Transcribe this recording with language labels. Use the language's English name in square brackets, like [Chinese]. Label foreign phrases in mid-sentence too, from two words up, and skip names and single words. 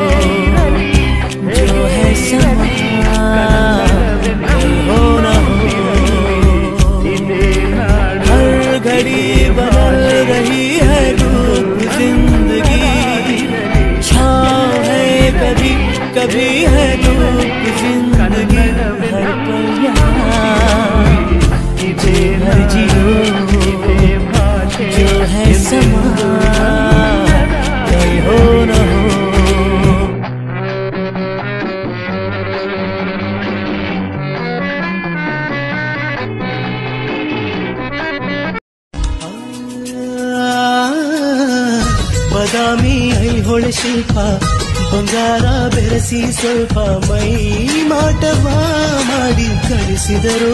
[Hindi] जो है समा हो न हो, हर घड़ी बदल रही है धूप जिंदगी, छाँव है कभी कभी है धूप जिंदगी, हर पल यहाँ घर जियो, जो है समा कहीं हो न हो. [Kannada] ಬಾದಾಮಿ ಐಹೊಳೆ ಶಿಲ್ಪ ಬಂಗಾರ ಬೆರೆಸಿ ಸ್ವಲ್ಪ ಮೈ ಮಾಟವ ಮಾಡಿ ಕಳಿಸಿದರು.